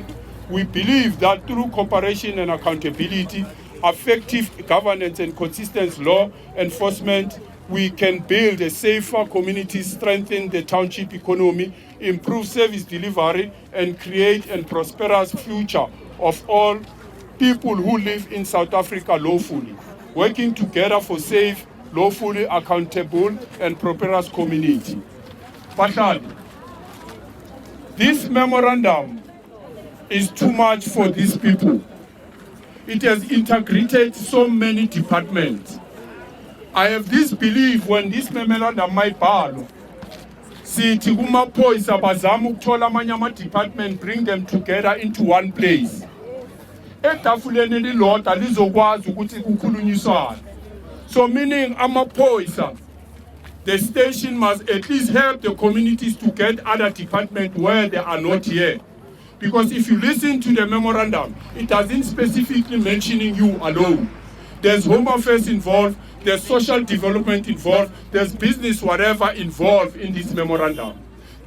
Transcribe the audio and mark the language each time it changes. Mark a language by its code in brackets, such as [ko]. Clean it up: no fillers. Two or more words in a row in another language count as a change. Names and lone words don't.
[en] We believe that through cooperation and accountability, effective governance and consistent law enforcement, we can build a safer community, strengthen the township economy, improve service delivery, and create a prosperous future of all people who live in South Africa lawfully, working together for safe, lawfully accountable, and prosperous community. Bahlali, this memorandum is too much for these people. It has integrated so many departments. I have this belief when this memorandum [zu] mayibhalwa, sithi kumaphoyisa bazama ukuthola amanye ama-department, [en] bring them together into one place. [zu] Etafuleni elilodwa lizokwazi ukuthi kukhulunyiswane. [en] So meaning amaphoyisa, the station must at least help the communities to get other departments where they are not here. Because if you listen to the memorandum, it doesn't specifically mentioning you alone. There's home affairs involved, there's social development involved, there's business whatever involved in this memorandum.